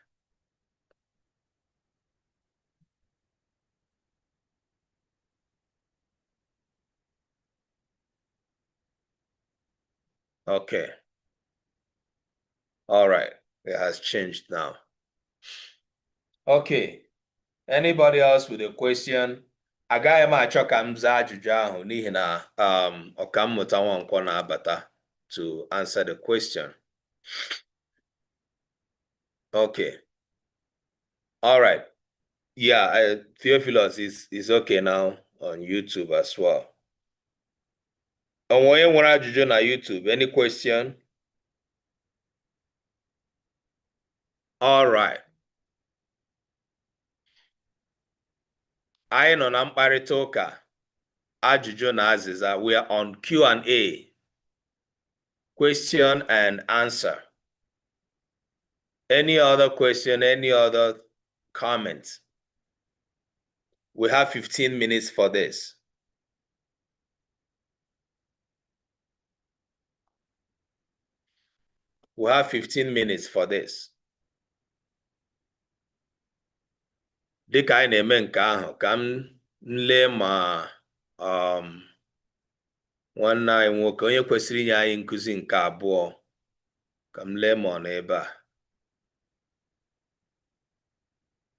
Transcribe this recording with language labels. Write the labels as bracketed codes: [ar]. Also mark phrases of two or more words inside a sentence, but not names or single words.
[en] Okay. All right. It has changed now. Okay. Anybody else with a question? [ig] Agaghị m achọ ka m zaa ajụjụ ahụ n'ihi na Ọkammụta Nwankwo na-abata [en] to answer the question. Okay. All right. Yeah, Theophilus is okay now on YouTube as well. [ig] Onye nwere ajụjụ na YouTube? [en] Any question? All right. [ig] Anyị nọ na mkparịta ụka ajụjụ na azịza. [en] We are on Q&A, question and answer. Any other question, any other comment? We have 15 minutes for this. We have 15 minutes for this. [ig] Dịka anyị na-eme nke ahụ, ka m lee ma nwanne anyị nwoke onye kwesịrị inye anyị nkụzi nke abụọ, ka m lee ma ọ nọ ebe a.